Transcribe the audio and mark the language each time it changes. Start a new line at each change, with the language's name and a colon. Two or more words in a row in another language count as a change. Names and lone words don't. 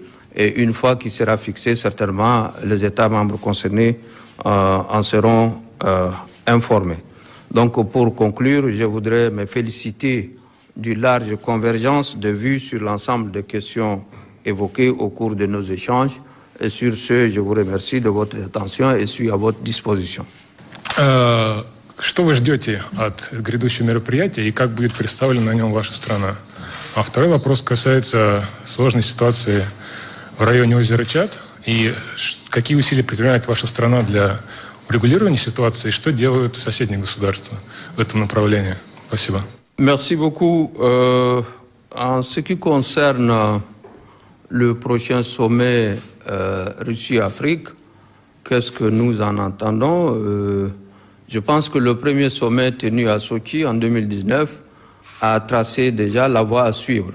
French: Et une fois qu'il sera fixé, certainement, les États membres concernés en seront informés. Donc, pour conclure, je voudrais me féliciter d'une large convergence de vues sur l'ensemble des questions évoquées au cours de nos échanges. Et sur ce, je vous remercie de votre attention et suis à votre disposition.
Russian: Что вы ждете от грядущего мероприятия и как будет представлена на нем ваша страна? А второй вопрос касается сложной ситуации в районе озера Чад. И какие усилия предпринимает ваша страна для урегулирования ситуации, и что делают соседние государства в этом направлении? Спасибо.
French: Merci beaucoup. En ce qui concerne le prochain sommet Russie-Afrique, qu'est-ce que nous en entendons? Je pense que le premier sommet tenu à Sochi en 2019 a tracé déjà la voie à suivre.